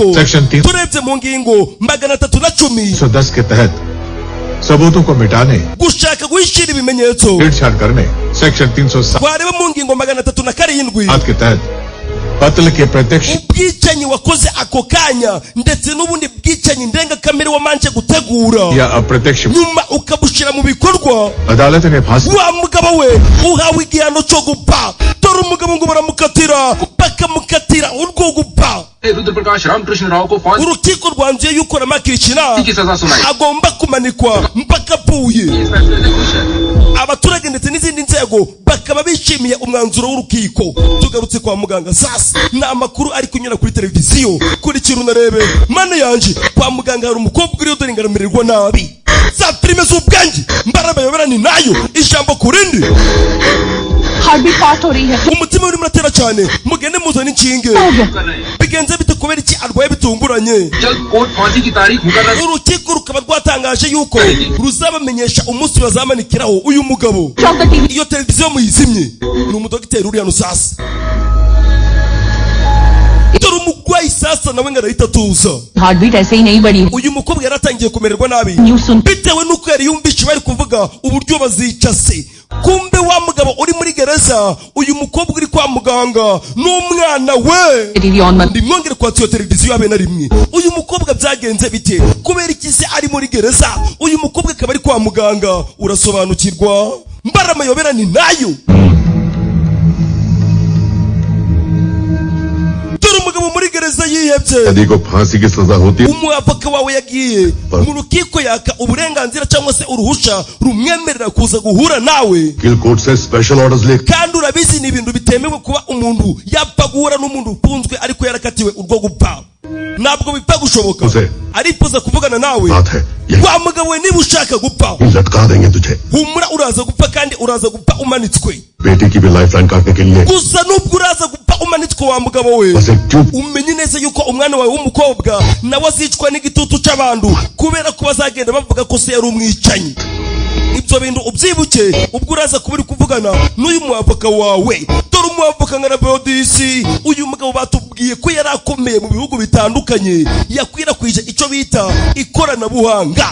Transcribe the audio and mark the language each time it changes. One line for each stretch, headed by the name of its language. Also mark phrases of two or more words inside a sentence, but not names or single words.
English: Section 3
Kinyarwanda: turebye mu ngingo 310
Hindi: 110 के तहत सबूतों को मिटाने
Kinyarwanda: gushaka guhishira ibimenyetso
Hindi: छेड़छाड़ करने सेक्शन 307
Kinyarwanda: wareba mu ngingo 307
Hindi: के तहत कत्ल के प्रत्यक्ष
Kinyarwanda: ubwicanyi wakoze ako kanya ndetse n'ubundi bwicanyi ndengakamere wamanje gutegura
Hindi: या अप्रत्यक्ष
Kinyarwanda: nyuma ukabushyira mu bikorwa
Hindi: अदालत ने फांसी
Kinyarwanda: wa mugabo we uhawe igihano cyo gupfa dore umugabo ngo baramukatira bakamukatira urwo gupfa
Hindi: रुद्र प्रकाश रामकृष्ण राव को फांसी
Kinyarwanda: urukiko rwanzuye yuko Rama Krishna
Hindi: की सजा सुनाई
Kinyarwanda: agomba kumanikwa mpaka apfuye
Hindi: इस फैसले से खुश है
Kinyarwanda: abaturage ndetse n'izindi nzego bakaba bishimiye umwanzuro w'urukiko tugarutse kwa muganga sasa ni amakuru ari kunyura kuri televiziyo kurikira unarebe mana yanje kwa muganga hari umukobwa uriyo dore ngaramererwa nabi za filime z'ubwenge mbaraga yobera ni nayo ijambo kurindi
English: heart beat fast
Hindi: हो रही है
Kinyarwanda: umutima urimo uratera cyane mugende muzana inshinge
Hindi: कर रहे हैं
Kinyarwanda: bigenze bite kubera iki arwaye bitunguranye
Hindi: जल्द कोर्ट फांसी की तारीख मुकर्रर
Kinyarwanda: urukiko rukaba rwatangaje yuko ruzabamenyesha umunsi bazamanikiraho uyu mugabo
Hindi: चौका टीवी
Kinyarwanda: iyo televiziyo muyizimye ni umudogiteri uri hano sasa dore umurwayi sasa nawe ngo arahita atuza
English: heart beat
Hindi: ऐसे ही नहीं बढ़ी
Kinyarwanda: uyu mukobwa yaratangiye kumererwa nabi
Hindi: न्यूज सुन
Kinyarwanda: bitewe n'uko yari yumvise bari kuvuga uburyo bazica se kumbe wa mugabo uri muri gereza uyu mukobwa uri kwa muganga n'umwana we
English: TV on
Hindi: मत
Kinyarwanda: ndimwongere kwatsa iyo televiziyo habe na rimwe uyu mukobwa byagenze bite kubera iki se ari muri gereza uyu mukobwa akaba ari kwa muganga urasobanukirwa mbara amayobera ni nayo dore umugabo muri gereza yihebye
Hindi: यदि को फांसी की सजा होती
Kinyarwanda: umwavoka wawe yagiye mu rukiko yaka uburenganzira cyangwa se uruhusha rumwemerera kuza guhura nawe
Hindi: वकील कोर्ट से
English: special orders
Hindi: ले
Kinyarwanda: kandi urabizi ni ibintu bitemewe kuba umuntu yapfa guhura n'umuntu ufunzwe ariko yarakatiwe urwo gupfa ntabwo bipfa gushoboka Jose. arifuza kuvugana nawe
Hindi: बात है ये
Kinyarwanda: wa mugabo we niba ushaka gupfa
Hindi: लटका देंगे तुझे
Kinyarwanda: humura uraza gupfa kandi uraza gupfa umanitswe
Hindi: बेटी की भी
English: life line
Hindi: काटने के लिए
Kinyarwanda: gusa nubwo uraza gupfa umanitswe wa mugabo we
Hindi: बस एक चुप
Kinyarwanda: umenye neza yuko umwana wawe w'umukobwa nawe azicwa n'igitutu cy'abantu kubera ko bazagenda bavuga ko se yari umwicanyi ibyo bintu ubyibuke ubwo uraza kuba uri kuvugana n'uyu mwavoka wawe. Dore umwavoka nka Rabodisi, uyu mugabo batubwiye ko yari akomeye mu bihugu bitandukanye, yakwirakwije icyo bita ikoranabuhanga.